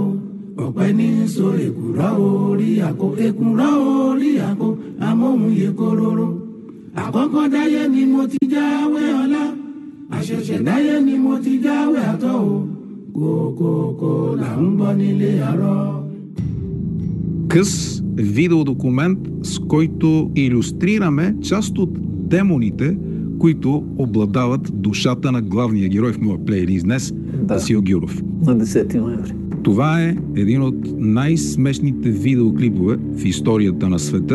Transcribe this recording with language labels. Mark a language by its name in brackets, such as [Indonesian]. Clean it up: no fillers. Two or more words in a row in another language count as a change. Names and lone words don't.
[Yoruba] Ọ̀pẹ ní so èkùrọ́ orí àkó amóhun yẹ kóróró. Àkọ́kọ́ dáyé ni mo ti jáwé ọlá. Àṣẹ̀ṣẹ̀ dáyé ni mo ti jáwé àtọ́ o. Kókókó là ń gbọ́ nílé àárọ̀. [Bulgarian] Къс видеодокумент, с който илюстрираме част от демоните, които обладават душата на главния герой в моя плейлист днес, Васил Гюров. На 10 ноември. Това е един от най-смешните видеоклипове в историята на света.